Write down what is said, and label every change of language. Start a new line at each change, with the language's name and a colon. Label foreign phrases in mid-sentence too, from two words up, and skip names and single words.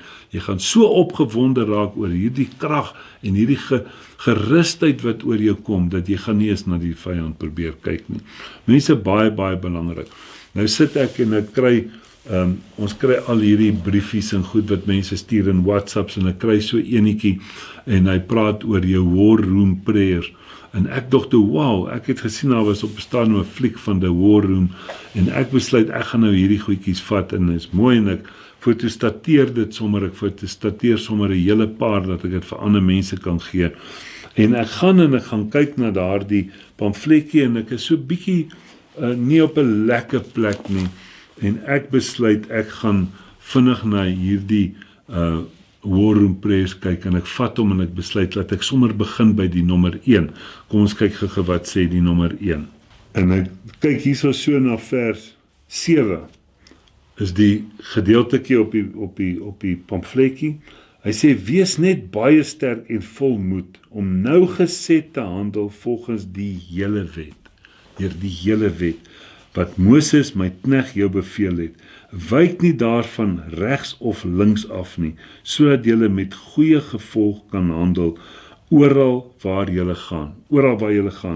Afrikaans: Jy gaan so opgewonde raak oor hierdie krag en hierdie gerusheid wat oor jou kom, dat jy gaan nie eens na die vyand probeer kyk nie. Mense, baie, baie belangrik. Nou sit ek en ek kry ons kry al hierdie briefies en goed wat mense stuur in WhatsApps, en ek kry so enetjie, en hy praat oor jou
English: war room prayers,
Afrikaans: en ek dink toe, wow, ek het gesien, daar was op bestaan 'n fliek van
English: the war room,
Afrikaans: en ek besluit, ek gaan nou hierdie goedjies vat, en is mooi, en ek fotostateer dit sommer, ek fotostateer sommer 'n hele paar, dat ek dit vir ander mense kan gee, en ek gaan kyk na daardie pamfletjie, en ek is so bietjie nie op 'n lekker plek nie, en ek besluit, ek gaan vinnig na hierdie
English: war room prayers
Afrikaans: kyk, en ek vat hom en ek besluit, laat ek sommer begin by die nommer 1. Kom ons kyk gou wat sê die nommer 1. En ek kyk hierso so na vers 7, is die gedeeltetjie op die pamfletjie. Hy sê, wees net baie sterk en vol moed, om nougeset te handel volgens die hele wet, deur die hele wet, wat Moses my knegt jou beveel het, wyk nie daarvan regs of links af nie, sodat julle met goeie gevolg kan handel, oral waar julle gaan.